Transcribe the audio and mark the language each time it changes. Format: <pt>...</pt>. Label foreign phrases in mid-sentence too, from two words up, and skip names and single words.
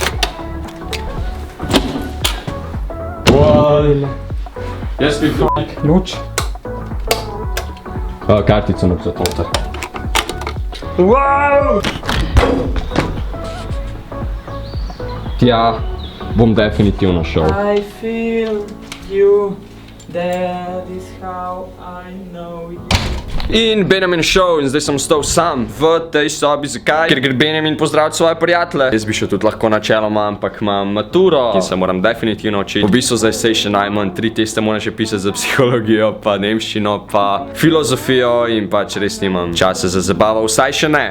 <sl>Jaz bi Luč. kartico napisati noter. Wow! Tja bom definitivno šel.</sl> <en>I feel you, that is how I know you.</en> <sl>In Benjamin šel in zdaj sem ostal sam v tej sobi. Zakaj? Ker gre Benjamin pozdraviti svoje prijatelje. Jaz bi šel tudi lahko načeloma, ampak imam maturo, ki se moram definitivno učiti. V bistvu zdaj se še najmanj 3 teste moram še pisati za psihologijo, pa nemščino, pa filozofijo in pač res nimam časa za zabavo, vsaj še ne.</sl>